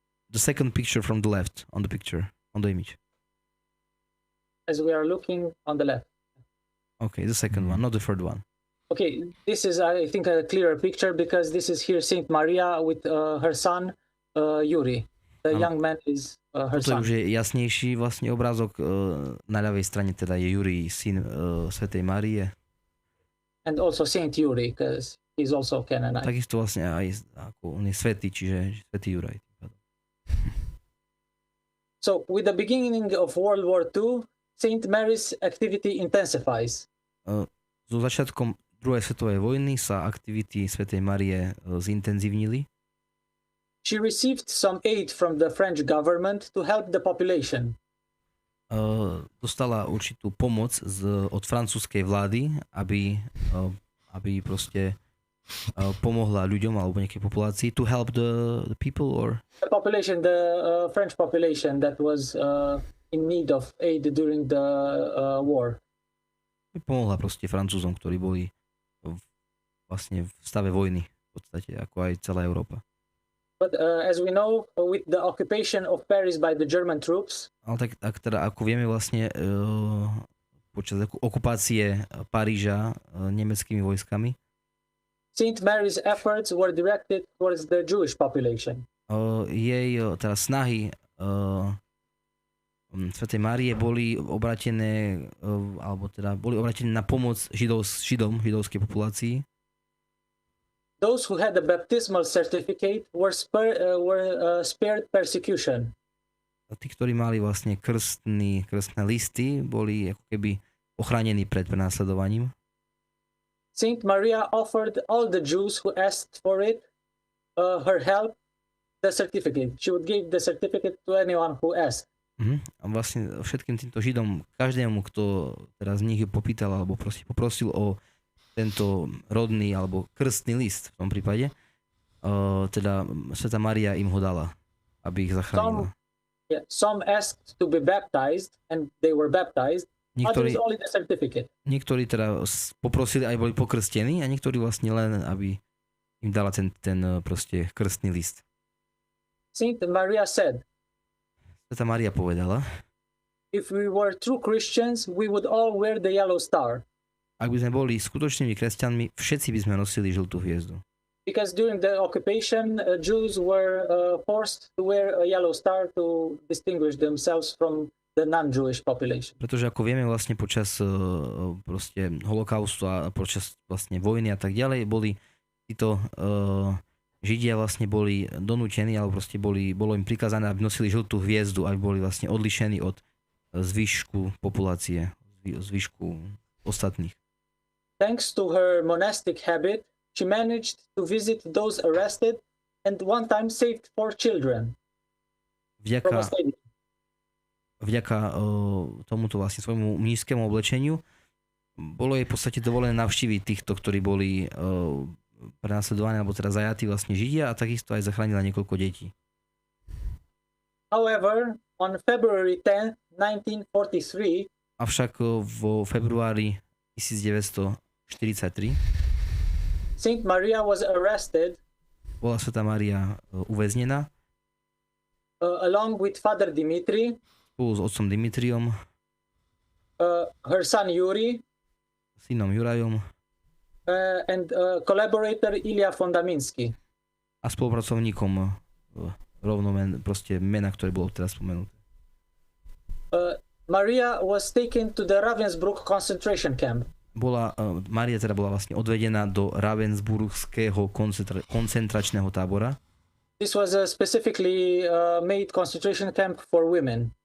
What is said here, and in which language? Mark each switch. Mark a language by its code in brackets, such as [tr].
[en] The second picture from the left on the picture, on the image. As we are looking on the left. Okay, the second one, not the third one. Okay, this is, I think, a clearer picture because this is here Saint Maria with her son Yuri. The young man is her [sk] Toto už je jasnejší vlastne obrázok. Na ľavej strane teda je Jurij, syn svätej Márie. [en] And also Saint Yuri, because he's also canonized. [sk] Takisto vlastne aj ako on je svätý, čiže svätý Juraj. [en] So with the beginning of World War II, Saint Mary's activity intensifies. [sk] So začiatkom druhej svetovej vojny sa aktivity svätej Márie zintenzívnili. [en] She received some aid from the French government to help the population. [sk] Dostala určitú pomoc od francúzskej vlády, aby proste pomohla ľuďom alebo nejakej populácii [en] to help the people or The population, the French population that was in need of aid during the war. [sk] Pomohla proste Francúzom, ktorí boli vlastne v stave vojny v podstate, ako aj celá Európa. [en] But as we know, with the occupation of Paris by the German troops, [sk] Ale tak teda ako vieme vlastne počas okupácie Paríža nemeckými vojskami [en] Saint Mary's efforts were directed towards the Jewish population. [sk] jej teda snahy svätej Márie boli obratené na pomoc židovskej populácii. [en] Those who had a baptismal certificate were spared persecution. [sk] Tí, ktorí mali vlastne krstné listy, boli ako keby ochránení pred prenasledovaním. [en] Saint Maria offered all the Jews who asked for it, her help, the certificate. She would give the certificate to anyone who asked. [sk] A vlastne všetkým týmto Židom, každému, kto teraz z nich ju popýtal alebo poprosil o tento rodný alebo krstný list v tom prípade, teda svätá Mária im ho dala, aby ich zachránila. [en] Some asked to be baptized and they were baptized. Others only the certificate. [sk] Niektorí teda poprosili aj boli pokrstení a niektorí vlastne len, aby im dala ten proste krstný list. [en] Saint Maria said, [sk] Svätá Mária povedala, [en] if we were true Christians, we would all wear the yellow star. [sk] Ak by sme boli skutočnými kresťanmi, všetci by sme nosili žltú hviezdu. [en] Because during the occupation, Jews were forced to wear a yellow star to distinguish themselves from the non-Jewish population. [sk] Pretože ako vieme vlastne počas proste holokaustu a počas vlastne vojny a tak ďalej, boli títo Židia vlastne boli donútení, alebo proste bolo im prikázané, aby nosili žltú hviezdu, aby boli vlastne odlišení od zvyšku populácie, zvyšku ostatných. [en] Thanks to her monastic habit, she managed to visit those arrested and one time saved 4 children. [sk] Vďaka tomuto vlastne svojmu mníšskému oblečeniu bolo jej v podstate dovolené navštíviť týchto, ktorí boli prenasledovaní alebo teda zajatí vlastne Židia a takisto aj zachránila niekoľko detí. [en] However, on February 10, 1943, [sk] avšak vo februári 1943 [en] Saint Maria was arrested [sk] bola svätá Mária uväznená [en] along with Father Dimitri, [sk] spolu s otcom Dimitriom, [en] her son Yuri, [sk] synom Jurajom [en] and collaborator Ilya Fondaminsky. [sk] a spolupracovníkom proste mena, ktoré bolo teraz spomenuté. [en] Maria was taken to the Ravensbrück concentration camp. [sk] Mária teda bola vlastne odvedená do Ravensburgského koncentračného tábora. [en] This was a specifically made concentration camp for women.